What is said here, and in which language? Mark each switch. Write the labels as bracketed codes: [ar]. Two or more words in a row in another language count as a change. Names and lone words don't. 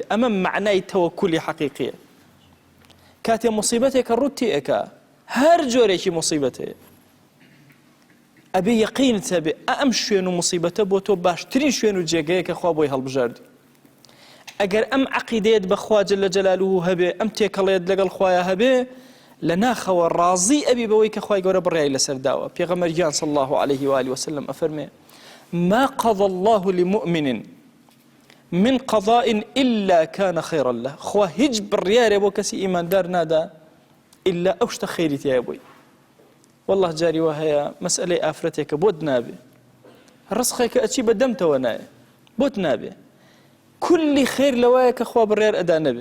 [ckb] ئەمە معنای تەوەکولی حەقیقیە. کاتێ مصیبەتێکە ڕووت تێ ئەکا، هەر جۆرێکی مصیبەت هەیە، ئەبێ یەقینت هەبێ ئەم شوێن و مصیبەتە بۆ تۆ باشترین شوێن و جێگەیە کە خوا بۆی هەڵبژاردی. ئەگەر ئەم عەقیدەیەت بەخوا [ar] جەل جەلالوهو [ckb] هەبێ، ئەم تێکەڵێت لەگەڵ خوایە هەبێ، لە ناخەوە ڕازی ئەبی بەوەی کە خوای گەورە بڕیای لەسەر داوە. [ar] پێغەمبەر صلی الله عليه وآله وسلم ئەفەرمێ: ما قضى الله لمؤمن من قضاء إلا كان خيرا له. [ckb] خوا هیچ بڕیارێ بۆ کەسی ئیماندار نادا إلا ئەو شتە خەیری تایە بووی. والله جاری وا هەیە مەسئلەی ئافرەتێکە بۆت نابێ، ڕزقێکە ئەچی بەدەمتەوە نایە، بۆت نابێ، کولی خێر لەوایە کە خوا بڕیار ئەدا نەبێ.